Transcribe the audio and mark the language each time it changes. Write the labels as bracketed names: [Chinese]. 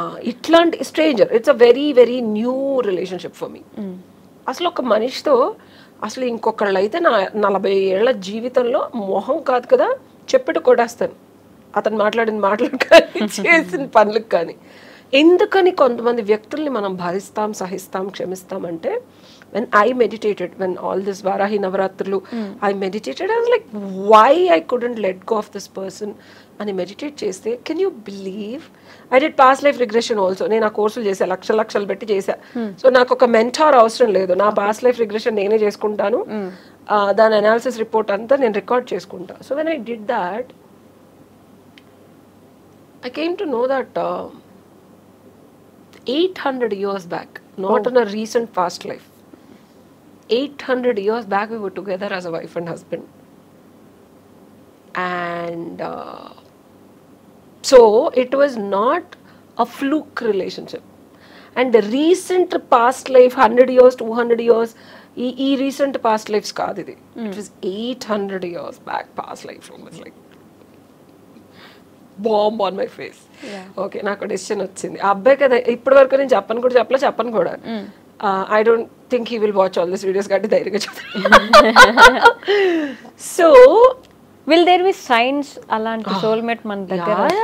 [Telugu] ఇట్లాంటి [English] Stranger, it's a very very new relationship for me. [Telugu] అసలు ఒక మనిషితో అసలు ఇంకొకళ్ళు అయితే నా 40 ఏళ్ల జీవితంలో మొహం కాదు కదా చెప్పిట్టు కొడేస్తాను, అతను మాట్లాడిన మాటలకు కానీ చేసిన పనులకు కానీ. ఎందుకని కొంతమంది వ్యక్తుల్ని మనం భరిస్తాం, సహిస్తాం, క్షమిస్తాం అంటే [English] when I meditated, when all this Varahi Navaratru, I meditated, I was like, why I couldn't let go of this person? And I meditate [Telugu] cheste, [English] can you believe? I did past life regression also. [Telugu] నేను ఆ కోర్సులు చేసా, లక్షలు పెట్టి చేసా. So నాకు ఒక mentor అవసరం లేదు, నా పాస్ట్ లైఫ్ రిగ్రెషన్ నేనే చేసుకుంటాను. దాని అనాలిసిస్ రిపోర్ట్ అంతా నేను రికార్డ్ చేసుకుంటా. [English] So when I did that, I came to know that 800 years back, not in a recent past life, 800 years back we were together as a wife and husband. And so it was not a fluke relationship. And the recent past life, 100 years, 200 years, ee recent past lives [Telugu] kaadu idi. [English] It was 800 years back past life. It was like bomb on my face. [Telugu] Okay, నాకు decision వచ్చింది. ఆ అబ్బాయి కదా ఇప్పటి వరకు నేను చెప్పను కూడా. [English] I don't think he will watch all these videos [Telugu] కాబట్టి ధైర్యంగా చెప్తాను. [English] So will there be signs [Telugu] అలాంటి [English] soulmate [Telugu] మన దగ్గర?